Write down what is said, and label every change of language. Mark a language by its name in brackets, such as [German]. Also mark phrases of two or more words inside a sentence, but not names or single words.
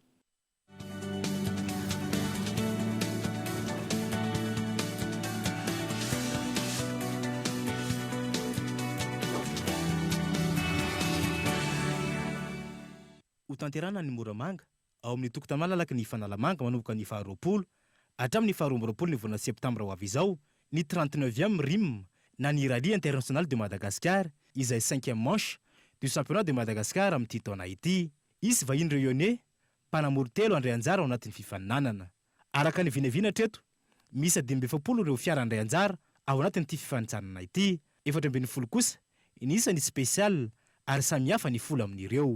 [Malagasy] Ho tanterana ny Moramanga ao amin'ny tokotany malalaka ny Fanalamanga manomboka ny faharoapolo hatramin'ny faharoambaroapolo ny volana septambra ho avy izao ny 39e RIM na ny Rallye International de Madagascar izay [French] 5e manche du championnat de Madagascar [Malagasy] amin'ity taona ity. Isy vahiny Réunionnais mpanamory telo andray anjara ao anatin'ny fifaninanana. Araka ny vinavina treto misy 27 ireo fiara andray anjara ao anatin'ity fifanitsanana ity. 40 kosa ny isany spécial ary samihafa ny folo amin'ireo.